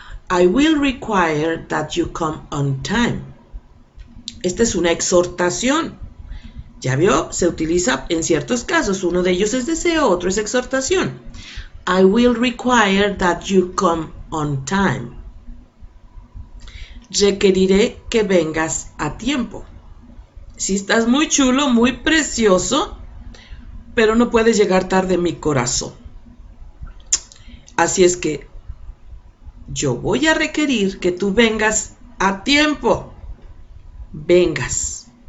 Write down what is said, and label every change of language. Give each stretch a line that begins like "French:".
English: I will require that you come on time.
Spanish: Esta es una exhortación. ¿Ya vio? Se utiliza en ciertos casos. Uno de ellos es deseo, otro es exhortación.
English: I will require that you come on time.
Spanish: Requeriré que vengas a tiempo. Si estás muy chulo, muy precioso, pero no puedes llegar tarde, mi corazón. Así es que yo voy a requerir que tú vengas a tiempo. Vengas.